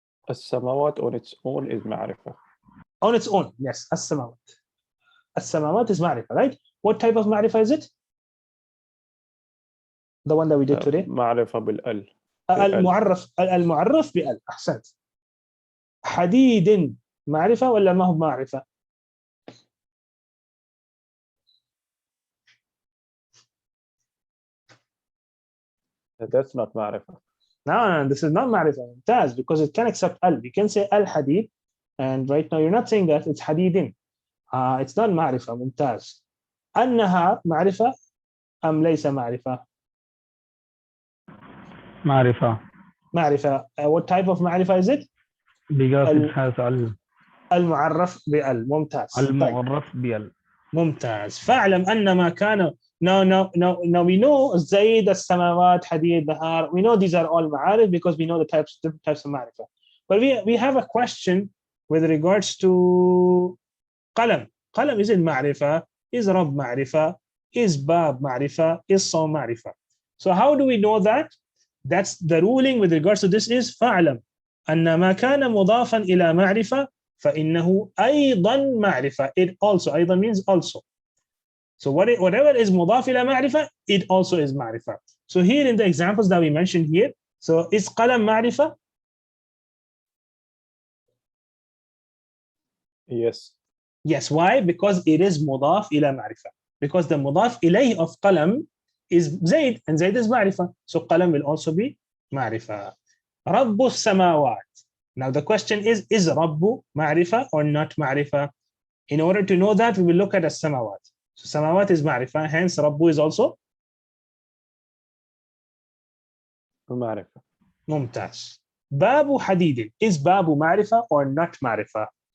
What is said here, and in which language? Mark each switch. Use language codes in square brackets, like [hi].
[en] السماوات on its own is معرفة. On its own, yes. السماوات. السماوات is معرفة, right? What type of معرفة is it? The one that we did today? [ar] معرفة بالال. المعرف بال. أحسنت. حديد معرفة ولا ما هو معرفة؟ [en] That's not معرفة. No, this is not معرفة. ممتاز, because it can accept al. You can say al-hadid, and right now you're not saying that, it's حديد. It's not معرفة. [ar] ممتاز. أنها معرفة أم ليس معرفة؟ معرفة. معرفة. [en] What type of معرفة is it? Because it has al. [ar] المعرف بال. ممتاز. المعرف بال. ممتاز. فاعلم أن ما كان. [en] Now we know زيد, السماوات, حديد, نهار. We know these are all معارف because we know the different types of معرفة. But we have a question with regards to قلم. [ar] قلم is in معرفة, is رب معرفة, is باب معرفة, is صوم معرفة. [en] So how do we know that? That's the ruling with regards to this is [ar] فاعلم أن ما كان مضافا إلى معرفة فإنه أيضا معرفة. [en] It also, أيضا means also. So whatever is مضاف إلى معرفة, it also is معرفة. So here in the examples that we mentioned here, so is قلم معرفة? Yes. Yes. Why? Because it is مضاف إلى معرفة. Because the مضاف إليه of قلم is Zayd, and Zayd is معرفة. So قلم will also be معرفة. [ar] رب السماوات. [en] Now the question is رب معرفة or not معرفة? In order to know that, we will look at السماوات. So samawat is معرفة, hence Rabbu is also [ar] معرفة. ممتاز. باب حديد, is باب معرفة [en] or not [ar] معرفة?